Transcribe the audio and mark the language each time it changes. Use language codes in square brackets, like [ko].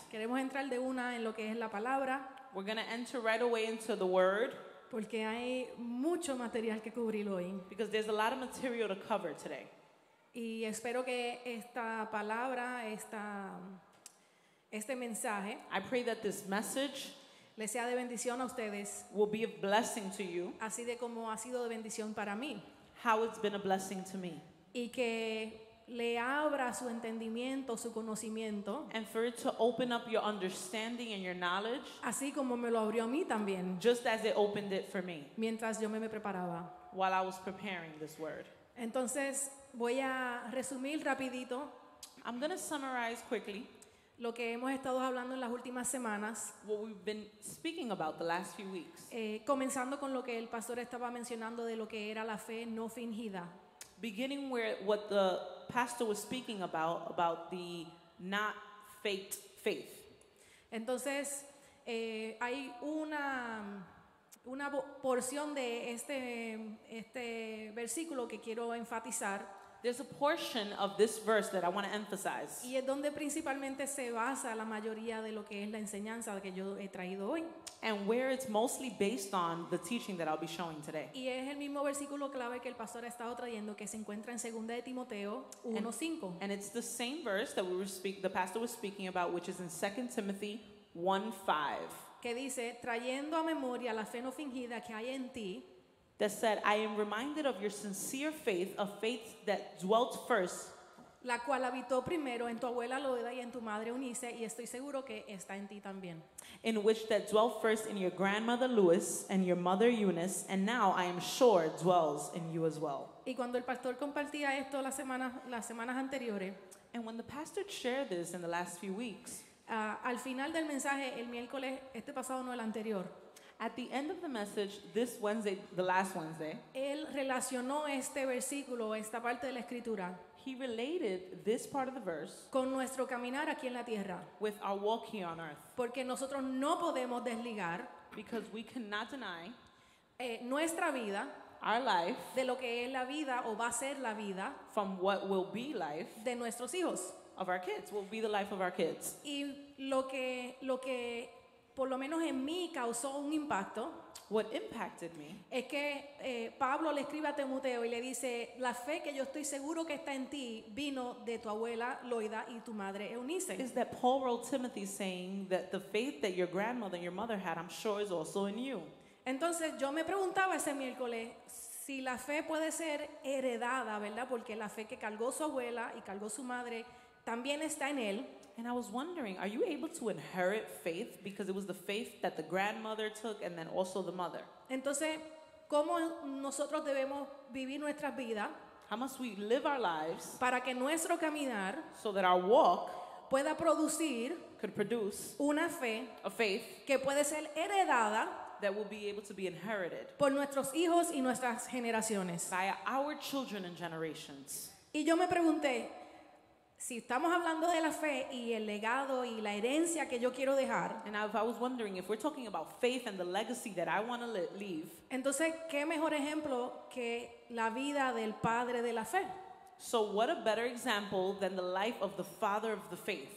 [es] Queremos entrar de una en lo que es la palabra, [en] We're going to enter right away into the word [es] porque hay mucho material que cubrir hoy. [en] because there's a lot of material to cover today. [es] Y espero que esta palabra, este mensaje, [en] I pray that this message [es] les sea de bendición a ustedes, [en] will be a blessing to you, [es] así de como ha sido de bendición para mí. [en] how it's been a blessing to me. [es] Y que le abra su entendimiento, su conocimiento, [en] And for it to open up your understanding and your knowledge, [es] así como me lo abrió a mí también, [en] just as it opened it for me [es] mientras yo me preparaba. [en] while I was preparing this word. [es] Entonces, voy a resumir rapidito [en] I'm going to summarize quickly [es] lo que hemos estado hablando en las últimas semanas, [en] what we've been speaking about the last few weeks, [es] comenzando con lo que el pastor estaba mencionando de lo que era la fe no fingida. [en] beginning where what the pastor was speaking about the not faked faith. [es] Entonces, hay una porción de este versículo que quiero enfatizar, [en] There's a portion of this verse that I want to emphasize, [es] y es donde principalmente se basa la mayoría de lo que es la enseñanza que yo he traído hoy. [en] and where it's mostly based on the teaching that I'll be showing today. [es] Y es el mismo versículo clave que el pastor ha estado trayendo, que se encuentra en 2 de Timoteo 1:5. [en] And it's the same verse that the pastor was speaking about, which is in 2 Timothy 1:5, [es] Que dice, trayendo a memoria la fe no fingida que hay en ti, [en] that said, I am reminded of your sincere faith, a faith that dwelt first, [es] la cual habitó primero en tu abuela Loida y en tu madre Eunice, y estoy seguro que está en ti también. [en] in which that dwelt first in your grandmother Lois and your mother Eunice, and now I am sure dwells in you as well. [es] Y cuando el pastor compartía esto las semanas anteriores, [en] And when the pastor shared this in the last few weeks, [es] al final del mensaje, el miércoles, este pasado no el anterior, [en] at the end of the message, this Wednesday, the last Wednesday, [es] él relacionó este versículo, esta parte de la escritura, [en] he related this part of the verse [es] con nuestro caminar aquí en la tierra. [en] with our walk here on earth, [es] Porque nosotros no podemos desligar [en] because we cannot deny [es] nuestra vida [en] our life [es] de lo que es la vida o va a ser la vida [en] from what will be life [es] de nuestros hijos. [en] of our kids, will be the life of our kids. [es] Y lo que por lo menos en mí causó un impacto [en] What impacted me [es] es que Pablo le escribe a Timoteo y le dice, la fe que yo estoy seguro que está en ti vino de tu abuela Loida y tu madre Eunice. [en] is that Paul wrote Timothy saying that the faith that your grandmother and your mother had, I'm sure, is also in you. [es] Entonces yo me preguntaba ese miércoles si la fe puede ser heredada, ¿verdad? Porque la fe que cargó su abuela y cargó su madre también está en él. [en] And I was wondering, are you able to inherit faith? Because it was the faith that the grandmother took and then also the mother. [es] Entonces, ¿cómo nosotros debemos vivir nuestras vidas [en] How must we live our lives [es] para que nuestro caminar [en] so that our walk [es] pueda producir [en] could produce [es] una fe [en] a faith [es] que puede ser heredada [en] that will be able to be inherited [es] por nuestros hijos y nuestras generaciones? [en] by our children and generations? [es] Y yo me pregunté, si estamos hablando de la fe y el legado y la herencia que yo quiero dejar, [en] And I was wondering, if we're talking about faith and the legacy that I want to leave, [es] entonces, ¿qué mejor ejemplo que la vida del padre de la fe? [en] so what a better example than the life of the father of the faith,